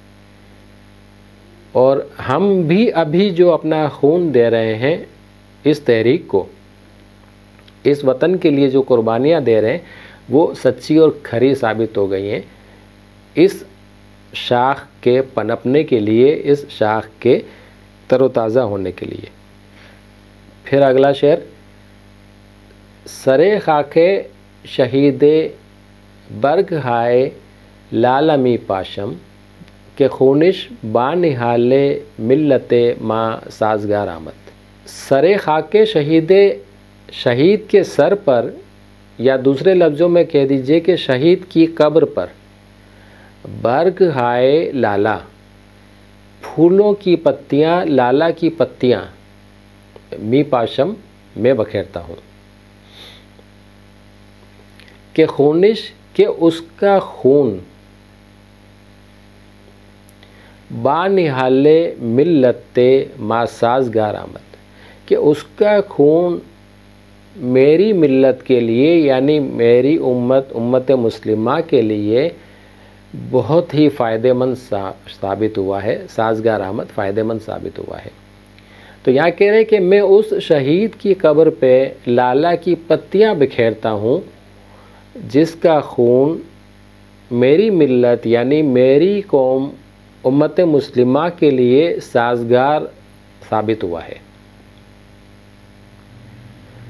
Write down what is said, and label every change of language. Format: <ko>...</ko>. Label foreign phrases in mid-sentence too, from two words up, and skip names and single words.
<ur>اور ہم بھی ابھی جو اپنا خون دے رہے ہیں اس تحریک کو، اس وطن کے لیے جو قربانیاں دے رہے ہیں، وہ سچی اور کھری ثابت ہو گئی ہیں اس شاخ کے پنپنے کے لیے، اس شاخ کے تر و تازہ ہونے کے لیے. پھر اگلا شعر،</ur> <fa>سرے خاک شہید برگ ہائے لال می پاشم، کہ خونش بانحال ملت ماں سازگار آمد. سرے خاک شہید</fa> <ur>کے سر پر، یا دوسرے لفظوں میں کہہ دیجئے کہ شہید کی قبر پر،</ur> <fa>برگ ہائے لالا،</fa> <ur>پھولوں کی پتیاں، لالا کی پتیاں،</ur> <fa>می پاشم</fa> <ur>میں بکھیرتا ہوں،</ur> <fa>کہ خونش</fa> <ur>کہ اس کا خون،</ur> <fa>بانحال ملت ما سازگار آمد،</fa> <ur>کہ اس کا خون میری ملت کے لیے یعنی میری امت مسلمہ کے لیے بہت ہی فائدہ مند ثابت ہوا ہے.</ur> <fa>سازگار آمد</fa> <ur>فائدہ مند ثابت ہوا ہے. تو یہاں کہہ رہے کہ میں اس شہید کی قبر پہ لالا کی پتیاں بکھیرتا ہوں جس کا خون میری ملت یعنی میری قوم امت مسلمہ کے لیے سازگار ثابت ہوا ہے.</ur>